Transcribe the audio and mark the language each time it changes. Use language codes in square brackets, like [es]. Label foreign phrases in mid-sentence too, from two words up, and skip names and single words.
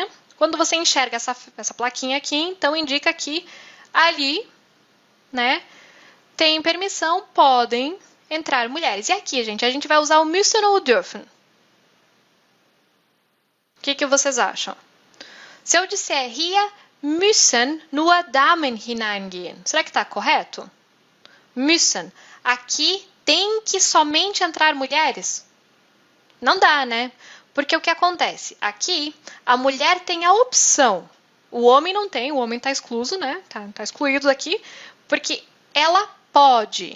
[pt] Quando você enxerga essa plaquinha aqui, então indica que ali, né, tem permissão, podem entrar mulheres. E aqui, gente, a gente vai usar o müssen ou dürfen. O que vocês acham? Se eu disser [de] hier müssen nur Damen hineingehen, [pt] será que está correto? Müssen. Aqui tem que somente entrar mulheres? Não dá, né? Porque o que acontece? Aqui, a mulher tem a opção. O homem não tem, o homem está excluso, né? Tá excluído aqui, porque ela pode.